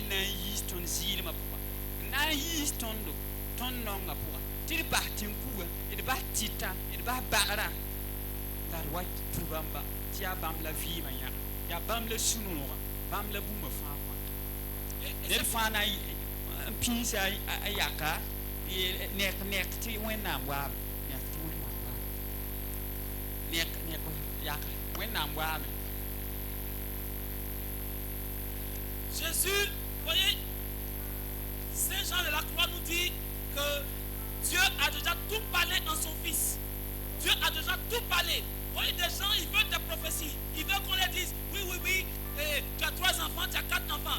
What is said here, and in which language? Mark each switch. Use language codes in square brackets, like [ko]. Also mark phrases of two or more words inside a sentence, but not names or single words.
[mos] n na n yiis tõnd zɩɩlmã pʋga n na n yiis tõndo tõnd nonga pʋga tɩ d bas tẽn-kuga d bas tɩta d bas bagra la d wa tʋ bãmba tɩ yaa bãmb la vɩɩmã yãga yaa bãmb la sũ-nooga bãmb la bũmba fãa kõ ned fãa na n pĩisa a yaka nek tɩ wẽnnaam waame nek tɩ wẽnnaam waame nek yaka wẽnnaam waame. [fr] Jésus, voyez, Saint Jean de la Croix nous dit que Dieu a déjà tout parlé en son Fils. Dieu a déjà tout parlé. Vous voyez, des gens, ils veulent des prophéties. Ils veulent qu'on les dise, oui, tu as 3 enfants, tu as 4 enfants.